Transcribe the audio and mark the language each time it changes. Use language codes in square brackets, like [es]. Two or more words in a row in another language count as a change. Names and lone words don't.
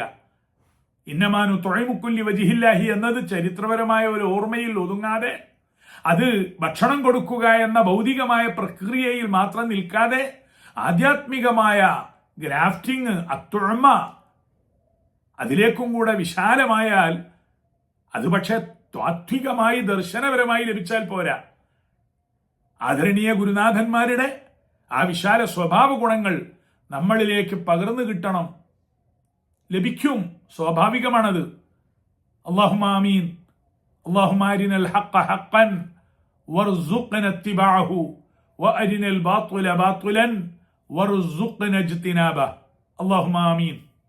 [ar] إنما نطعمكم لوجه الله [ml] എന്നത് ചരിത്രപരമായ ഒരു ഓർമ്മയിൽ ഒതുങ്ങാതെ, അത് ഭക്ഷണം കൊടുക്കുക എന്ന ഭൗതികമായ പ്രക്രിയയിൽ മാത്രം നിൽക്കാതെ, ആധ്യാത്മികമായ ഗ്രാഫ്റ്റിംഗ്, അത്തുഅമ അതിലേക്കും കൂടെ വിശാലമായാൽ അത് പക്ഷെ താത്വികമായി ദർശനപരമായി ലഭിച്ചാൽ പോരാ. ആദരണീയ ഗുരുനാഥന്മാരുടെ ആ വിശാല സ്വഭാവ ഗുണങ്ങൾ നമ്മളിലേക്ക് പകർന്നു കിട്ടണം. ലഭിക്കും, സ്വാഭാവികമാണത്. [ar] اللهم آمين. اللهم أرنا الحق حقا وارزقنا اتباعه وأرنا الباطل باطلا وارزقنا اجتنابه. اللهم آمين.